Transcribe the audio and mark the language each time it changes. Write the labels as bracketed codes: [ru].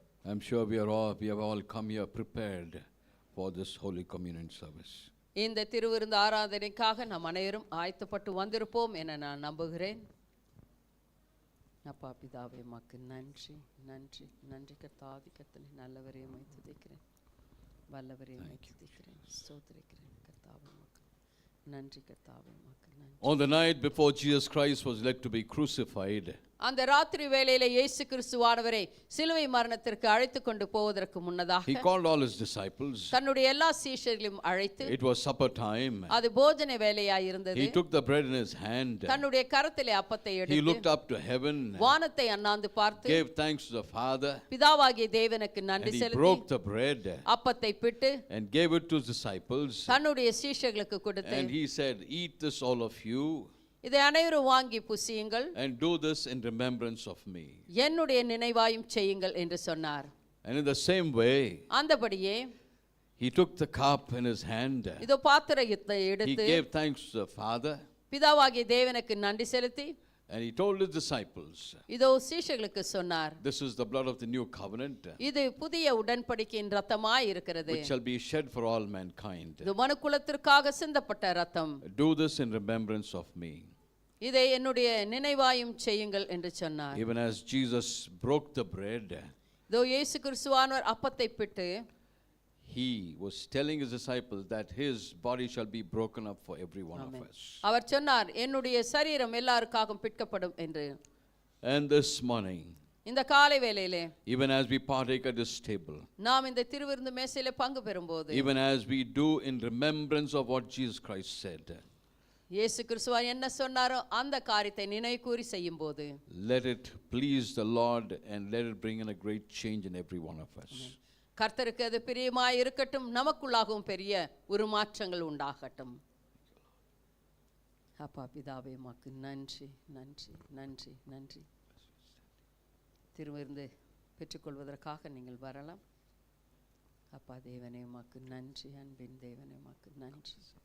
[en] I'm sure we have all come here prepared for this Holy Communion service. [ta] இந்த திருவிருந்து ஆராதனைக்காக நாம் அனைவரும் ஆயத்தப்பட்டு வந்திருப்போம் என நான் நம்புகிறேன். அப்பா பிதாவே உமக்கு நன்றி நன்றி நன்றி. கர்த்தாதி கர்த்தனை நல்லவரே உம்மை துதிக்கிறேன், வல்லவரே உம்மை துதிக்கிறேன், ஸ்தோத்திரிக்கிறேன். கர்த்தாவே உமக்கு நன்றி, கர்த்தாவே உமக்கு நன்றி. [en] On the night before Jesus Christ was led to be crucified, [ta] அந்த ராத்திரி வேளையில இயேசு கிறிஸ்துவானவரை சிலுவை மரணத்திற்கு அழைத்து கொண்டு போவதற்கு முன்னதாக [en] he called all his disciples. [ta] தன்னுடைய எல்லா சீஷர்களையும் அழைத்து, [en] It was supper time. [ta] அது போஜன வேளையாய் இருந்தது. [en] He took the bread in his hand. [ta] தன்னுடைய கரத்திலே அப்பத்தை [en] He [ta] எடுத்து [en] looked up to heaven, [ta] வானத்தை அண்ணாந்து பார்த்து [en] gave thanks to the Father, [ta] பிதாவாகிய தேவனுக்கு [en] and [ta] நன்றி [en] he [ta] செலுத்தி [en] broke the bread [ta] அப்பத்தை பிட்டு [en] and gave it to his disciples. [ta] தன்னுடைய சீஷர்களுக்கு கொடுத்து, [en] And he said, "Eat this, all of you, [ta] இதை அனைவரும் வாங்கி புசியுங்கள், [en] and do this in remembrance of me." [ta] என்னுடைய நினைவாயும் செய்யுங்கள் என்று சொன்னார். [en] And in the same way, [ta] அந்தபடியே [en] he took the cup in his hand. [ta] இதோ பாத்திரத்தை [en] He [ta] எடுத்து [en] gave thanks to the Father, [ta] பிதாவாகிய தேவனுக்கு நன்றி செலுத்தி [en] and he told his disciples, [ta] இதோ சீஷர்களுக்கு சொன்னார், [en] "This is the blood of the new covenant, [ta] இது புதிய உடன்படிக்கையின் இரத்தமாய் இருக்கிறது. [en] which shall be shed for all mankind. [ta] இது மனுக்குலத்திற்காக சிந்தப்பட்ட இரத்தம். [en] Do this in remembrance of me." [ta] இதை என்னுடைய நினைவாயும் செய்யுங்கள் என்று சொன்னார். [en] Even as Jesus broke the bread, [ta] இதோ இயேசு கிறிஸ்துவானவர் அப்பத்தை பிட்டு [en] he was telling his disciples that his body shall be broken up for every one of us. [ta] அவர் சொன்னார், என்னுடைய சரீரம் எல்லாருக்காகவும் பிற்கப்படும் என்று. [en] And this morning, [ta] இந்த காலை வேளையிலே [en] even as we partake at this table, [ta] நாம் இந்த திருவிருந்து மேசையிலே பங்கு பெறும்போது, [en] even as we do in remembrance of what Jesus Christ said, [ta] இயேசு கிறிஸ்துவா என்ன சொன்னாரோ அந்த காரியத்தை நினைவு கூறி செய்யும் போது, [en] let it please the Lord and let it bring in a great change in every one of us. [ta] கர்த்தருக்கு அது பிரியமாய் இருக்கட்டும், நமக்குள்ளாகவும் பெரிய உருமாற்றங்கள் உண்டாகட்டும். அப்பா பிதாவே உமக்கு நன்றி நன்றி நன்றி நன்றி. திருவிருந்து பெற்றுக்கொள்வதற்காக நீங்கள் வரலாம். அப்பா தேவனே உமக்கு நன்றி, அன்பின் தேவனே உமக்கு நன்றி.